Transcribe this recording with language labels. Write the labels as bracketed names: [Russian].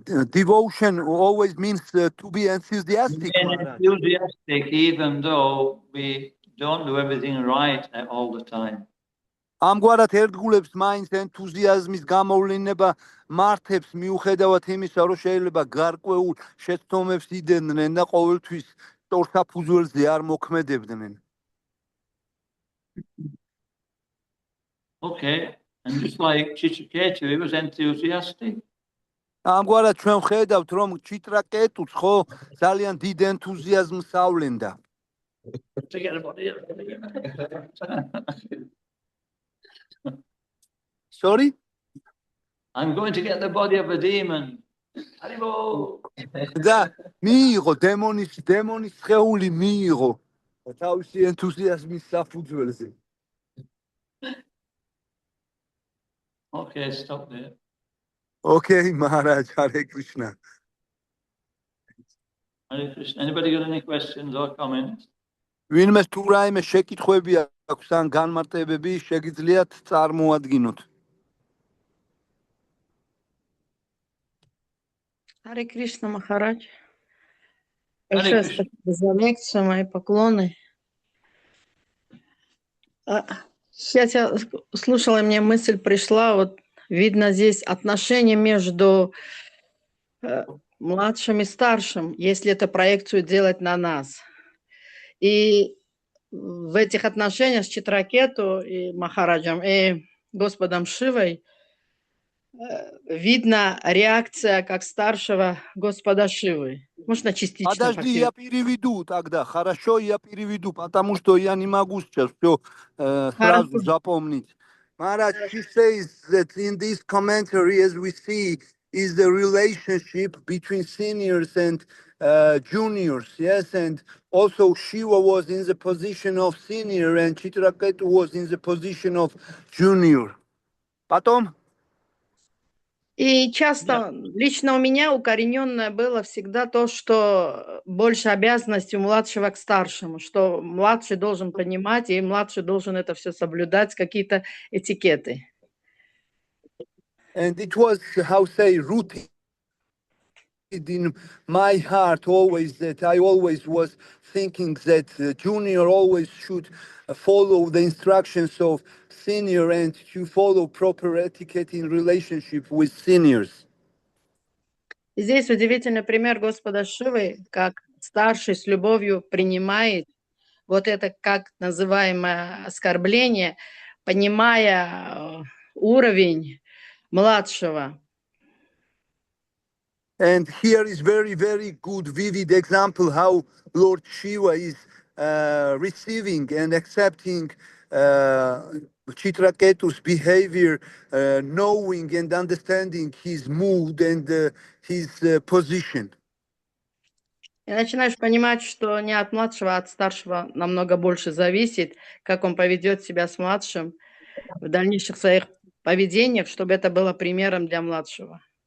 [English] Devotion always means to be enthusiastic. Enthusiastic, even though we don't do everything right all the time. [Georgian] ამგვარად ერთგულებს მაინც ენთუზიაზმის გამოვლინება მართებს მიუხედავად იმისა, რომ შეიძლება გარკვეულ შეცდომებს იდენენ და ყოველთვის სწორსაფუძველზე არ მოქმედებდნენ. [English] Okay, and just like Chitraketu, he was enthusiastic. [Georgian] ამგვარად ჩვენ ვხედავთ, რომ ჩიტრაკეტუც ხო ძალიან დიდ ენთუზიაზმს ავლენდა. [English] Forget about it. Sorry? I'm going to get the body of a demon. Haribo! [Georgian] და მიიღო დემონის სხეული მიიღო თავისი ენთუზიაზმის საფუძველზე. [English] Okay, stop there. Okay, Maharaj, Hare Krishna. Hare Krishna. Anybody got any questions or comments? [Georgian] ვინმეს თუ რაიმე შეკითხვები აქვს ან განმარტებები, შეგიძლიათ წარმოადგინოთ. [English] Hare Krishna Maharaj. [Russian] Большое Кришна. спасибо за лекцию, мои поклоны. Сейчас я слушала, и мне мысль пришла, вот видно здесь отношения между младшим и старшим, если это проекцию делать на нас. И в этих отношениях с Читракету и Махараджем, и Господом Шивой видна реакция как старшего Господа Шивы. Можно частично. Подожди, я переведу тогда. Хорошо, я переведу, потому что я не могу сейчас все сразу запомнить. [English] Maharaj, she says that in this commentary, as we see, is the relationship between seniors and juniors, yes, and also Shiva was in the position of senior and Chitraketu was in the position of junior. [Russian] Потом? И часто лично у меня укорененное было всегда то, что больше обязанностей у младшего к старшему, что младший должен понимать, и младший должен это все соблюдать, какие-то этикеты. [English] And it was, how say, rooted in my heart always that I always was thinking that junior always should follow the instructions of senior and to follow proper etiquette in relationship with seniors. [Russian] И здесь удивительный пример Господа Шивы, как старший с любовью принимает вот это как называемое оскорбление, понимая уровень младшего. [English] And here is very, very good, vivid example how Lord Shiva is receiving and accepting Chitraketu's behavior, knowing and understanding his mood and his position. [Russian] И начинаешь понимать, что не от младшего, а от старшего намного больше зависит, как он поведет себя с младшим в дальнейших своих поведениях, чтобы это было примером для младшего.